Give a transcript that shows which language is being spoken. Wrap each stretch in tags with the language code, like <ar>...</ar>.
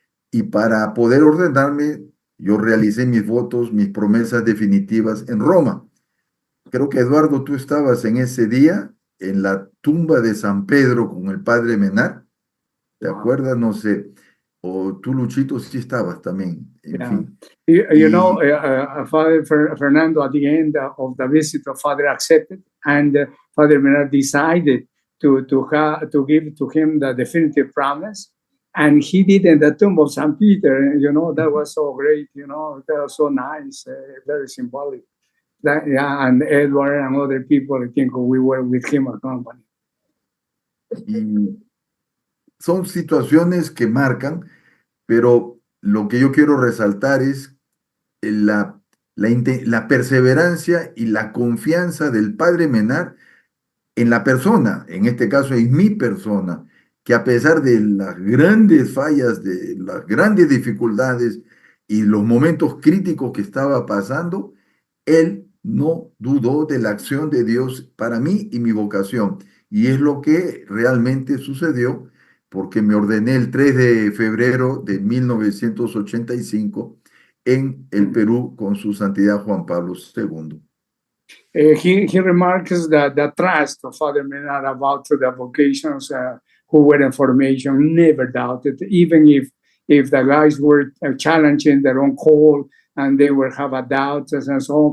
<es>Y para poder ordenarme, yo realicé mis votos, mis promesas definitivas en Roma. Creo que, Eduardo, tú estabas en ese día en la tumba de San Pedro con el padre Menard. ¿Te acuerdas? No sé. O tú, Luchito, sí estabas también. En fin.</es> <en>Father Fernando, at the end of the visit, Father accepted, and Father Menard decided to give to him the definitive promise, and he did in the tomb of St. Peter. That was so great. That was so nice, very symbolic. And Edward and other people, I think we were with him accompanied.</en> <es>Y son situaciones que marcan, pero lo que yo quiero resaltar es la perseverancia y la confianza del padre Menard en la persona, en este caso en mi persona, que a pesar de las grandes fallas, de las grandes dificultades y los momentos críticos que estaba pasando, él no dudó de la acción de Dios para mí y mi vocación. Y es lo que realmente sucedió, porque me ordené el 3 de febrero de 1985 en el Perú con su santidad Juan Pablo II.</es> <en>He remarks that the trust of Father Menard about the vocations who were in formation never doubted, even if the guys were challenging their own call and they were have a doubts and so on.</en>